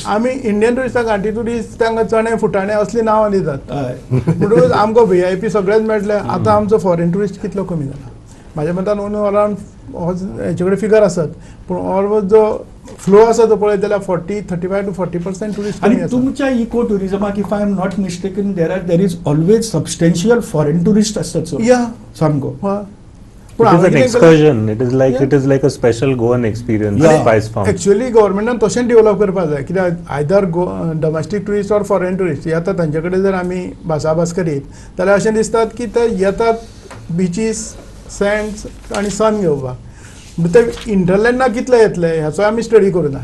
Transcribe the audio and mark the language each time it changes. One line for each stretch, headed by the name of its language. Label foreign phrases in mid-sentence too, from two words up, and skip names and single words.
Konkani: आमी इंडियन टुरिस्टाक घांटी ट्युरिस्ट तांकां चणे फुटाणे असली नांवां दितात म्हणटकूच आमकां VIP सगळेच मेळटले आतां आमचो
English: foreign tourist
Konkani: कितलो कमी जाला म्हाज्या मतान
English: on around
Konkani: हेचे कडेन फिगर आसत पूण ऑलमोस्ट जो फ्लो आसा तो पळयत जाल्यार 35 to 40% टुरिस्ट आणि तुमच्या
English: इको टुरिझमाक if I am not mistaken there is always substantial foreign tourist असतात सो या सामको It is an excursion. It is like a special Goan experience. Spice farm.
Konkani: एक्चुअली गव्हर्मेंटान तशें डेव्हलप करपाक जाय कित्याक
English: either domestic tourist or foreign tourist
Konkani: येतात तांचे कडेन जर आमी भासाभास करीत जाल्यार अशें दिसतात की ते येतात बिचीस सँड्स आनी सन घेवपाक ते इंटरलँडना कितले येतले ह्याचो आमी स्टडी करूना.